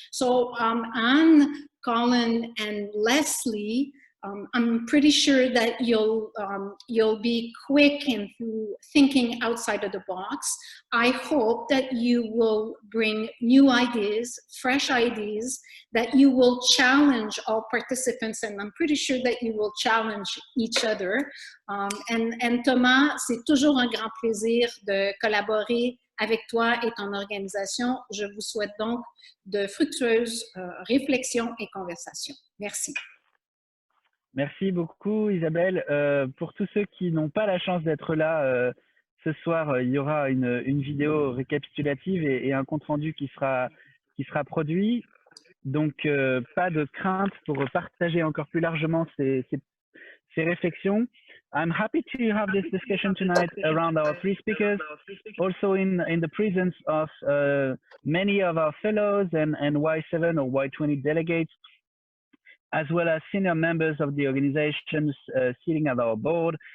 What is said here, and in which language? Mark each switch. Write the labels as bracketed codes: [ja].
[en] So Anne, Colin, and Leslie, I'm pretty sure that you'll be quick in thinking outside of the box. I hope that you will bring new ideas, fresh ideas, that you will challenge all participants, and I'm pretty sure that you will challenge each other. And Thomas, [fr] c'est toujours un grand plaisir de collaborer avec toi et ton organisation. Je vous souhaite donc de fructueuses réflexions et conversations. Merci. Merci beaucoup Isabelle. Pour tous ceux qui n'ont pas la chance d'être là ce soir, il y aura une vidéo récapitulative et un compte-rendu qui sera produit. Donc pas de crainte pour partager encore plus largement ces réflexions. [en] I'm happy to have this discussion tonight around our three speakers, also in the presence of many of our fellows and Y7 or Y20 delegates. as well as senior members of the organizations sitting at our board.